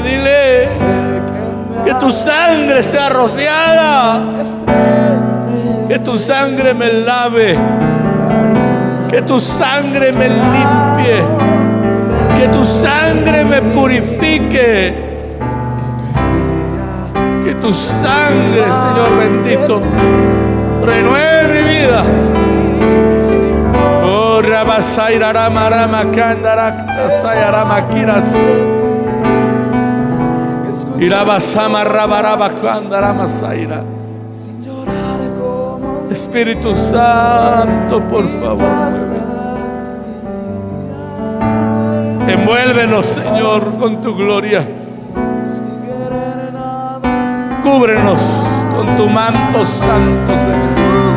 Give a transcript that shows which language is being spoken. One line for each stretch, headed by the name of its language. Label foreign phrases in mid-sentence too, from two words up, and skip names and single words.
Spanish: Dile: que tu sangre sea rociada, que tu sangre me lave, que tu sangre me limpie, que tu sangre me purifique, que tu sangre, Señor bendito, renueve mi vida. Oh, Rabasaira Rama Rama Kandarakta Sayarama Kiras Irabasama Rabaraba Kandarama Saira. Espíritu Santo, por favor, envuélvenos, Señor, con tu gloria. Cúbrenos con tu manto santo, Señor.